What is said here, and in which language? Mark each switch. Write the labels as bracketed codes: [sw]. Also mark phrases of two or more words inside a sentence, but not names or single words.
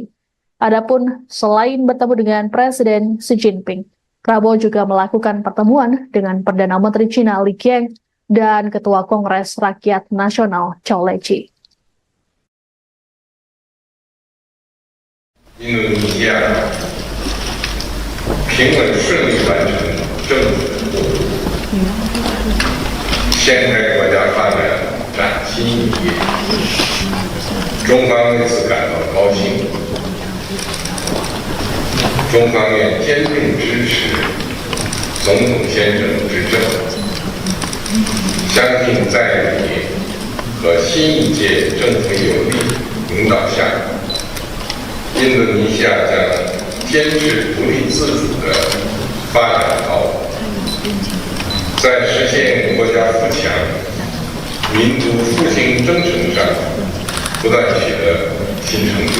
[id] Adapun selain bertemu dengan Presiden Xi Jinping, Prabowo juga melakukan pertemuan dengan Perdana Menteri Cina Li Qiang dan Ketua Kongres Rakyat Nasional Zhou Leji. [zh] Indonesia 平稳顺利完成政府过渡，掀开国家发展崭新一页。中方为此感到高兴。中方愿坚定支持总统先生执政，相信在你和新一届政府有力领导下，印度尼西亚将坚持独立自主的发展道路，在实现国家富强、民族复兴征程上不断取得新成就。